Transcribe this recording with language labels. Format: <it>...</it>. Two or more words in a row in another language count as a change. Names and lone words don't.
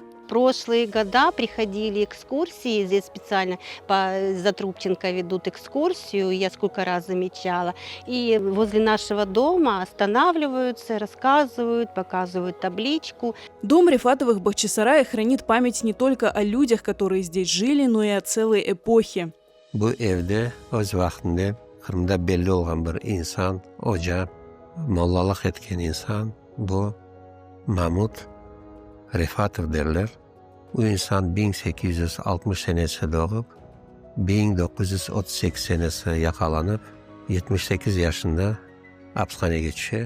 <ru>В прошлые года приходили экскурсии, здесь специально по Затрубченко ведут экскурсию, я сколько раз замечала. И возле нашего дома останавливаются, рассказывают, показывают табличку. Дом Рифатовых в Бахчисарае хранит память не только о людях, которые здесь жили, но и о целой эпохе.</ru> <crh>Bu evde öz vaxtında Kırım'da belli olan bir insan, hoca, mollalık etken insan, bu Mahmut Rifatov derler. Bu insan 1860 senesi doğup, 1938 senesi yakalanıp, 78 yaşında hapishaneye geçiyor.</crh>